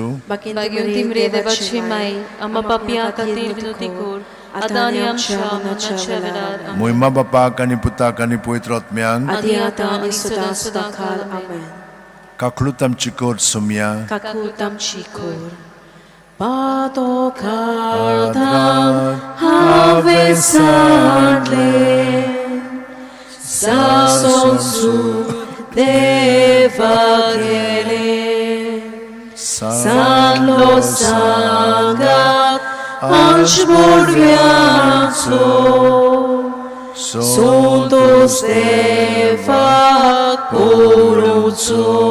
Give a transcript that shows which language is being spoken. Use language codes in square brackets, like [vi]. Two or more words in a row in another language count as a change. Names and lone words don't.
[kok] भाग्यवंती मरे देवाचे माये, आम्हा पापियां खातीर विनोती कोर, आतां आनी आमच्या मनाच्या वेळार आमेन. मोहिमा बापाक आनी पुताक आनी पवित्र आत्म्यांक आदी आतां आनी सदां सदांकाळ आमेन. काकलूत आमची कोर सोम्या. काकूत आमची कोर. Padokartam have sadle Sasonsu deva gele Sanlo sangat anșborviațo Sotos deva coruțo